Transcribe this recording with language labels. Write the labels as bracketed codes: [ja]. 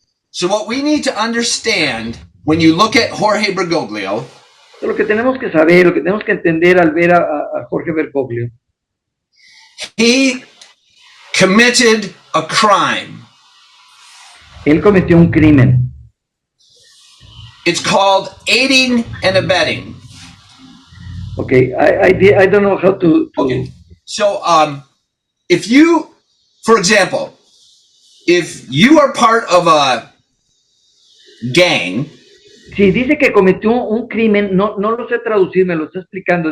[en] So what we need to understand when you look at Jorge Bergoglio, [es] lo que tenemos que saber, lo que tenemos que entender al ver a Jorge Bergoglio, [en] He committed a crime. [es] Él cometió un crimen. [en] It's called aiding and abetting. Okay, I don't know how to Okay. So, if you, for example, if you are part of a gang, [es] Sí, dice que cometió un crimen, no lo sé traducir, me lo está explicando.